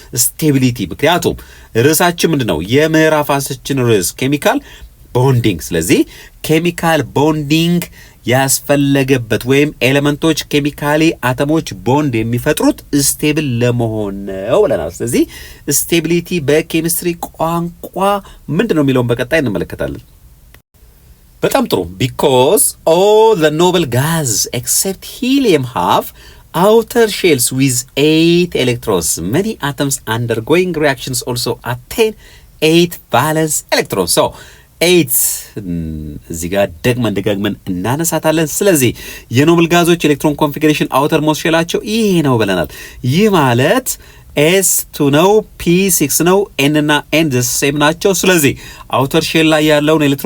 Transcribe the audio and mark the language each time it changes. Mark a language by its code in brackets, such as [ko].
[am] ስቴቢሊቲ። ምክንያቱም ርዕሳችን ምንድን ነው? የምዕራፋችን ርዕስ ኬሚካል ቦንዲንግ። ስለዚህ ኬሚካል ቦንዲንግ ያስፈለገበት ወይም ኤሌመንቶች ኬሚካሊ አተሞች ቦንድ የሚፈጥሩት ስቴብል ለመሆን ነው ብለናል። ስለዚህ ስቴቢሊቲ በኬሚስትሪ ቋንቋ ምንድን ነው የሚለውን በቀጣይ እንመለከታለን። በጣም ጥሩ። [en] because all the noble gases except helium have outer shells with 8 electrons. Many atoms undergoing reactions also attain 8 valence electrons. [am] So 8 እዚህ ጋር ደጋግመን እናነሳታለን። ስለዚህ የኖብል ጋዞች ኤሌክትሮን ኮንፊግሬሽን አውተር ሞስት ሼላቸው ይሄ ነው ብለናል። ይህ ማለት S2 ነው፣ P6 ነው፣ N እና N ሴም ናቸው። ስለዚህ አውተር ሼል ላይ ያለውን